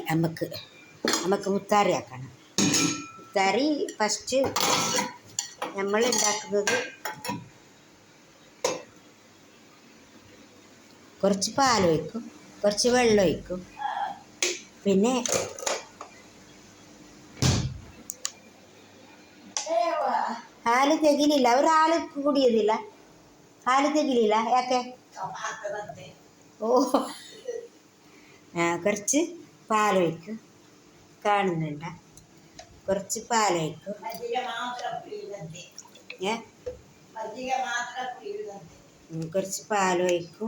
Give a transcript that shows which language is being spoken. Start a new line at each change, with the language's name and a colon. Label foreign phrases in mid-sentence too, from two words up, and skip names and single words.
Malayalam: നമുക്ക് മുത്താറി ആക്കണം. മുത്താറി ഫസ്റ്റ് നമ്മൾ ഉണ്ടാക്കുന്നത്, കുറച്ച് പാലൊഴിക്കും, കുറച്ച് വെള്ളം ഒഴിക്കും.
Kannada: പിന്നെ ಹಾಲು ತೆಗಿಲಿಲ್ಲ, ಅವ್ರು ಹಾಲು ಕುಡಿಯೋದಿಲ್ಲ, ಹಾಲು ತೆಗಿಲಿಲ್ಲ ಯಾಕೆ?
Malayalam: ഓ, കുറച്ച് പാലൊഴിക്കും. കാണുന്നുണ്ട? കുറച്ച് പാലൊഴിക്കും. കുറച്ച് പാലൊഴിക്കും.